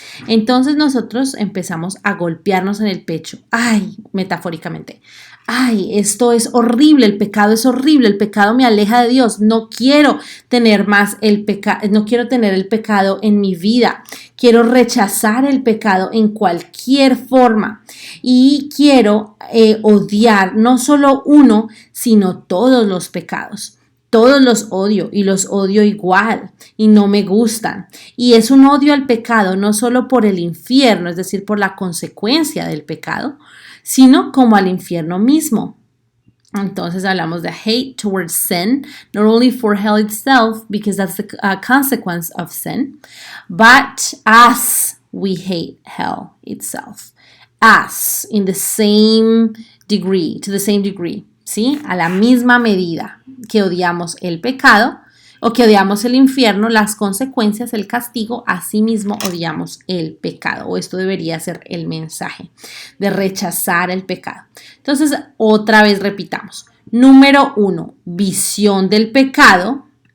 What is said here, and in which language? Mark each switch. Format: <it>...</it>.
<es>Entonces nosotros empezamos a golpearnos en el pecho, ay, metafóricamente, ay, esto es horrible, el pecado me aleja de Dios, no quiero tener más no quiero tener el pecado en mi vida, quiero rechazar el pecado en cualquier forma y quiero odiar no solo uno, sino todos los pecados. Todos los odio y los odio igual y no me gustan. Y es un odio al pecado no solo por el infierno, es decir, por la consecuencia del pecado, sino como al infierno mismo. Entonces hablamos de</es> <en>hate towards sin, not only for hell itself, because that's the consequence of sin, but as we hate hell itself. As, in the same degree, to the same degree,</en> <es>¿sí? A la misma medida que odiamos el pecado o que odiamos el infierno, las consecuencias, el castigo, asimismo odiamos el pecado. O esto debería ser el mensaje de rechazar el pecado. Entonces, otra vez repitamos. Número 1, visión del pecado.</es>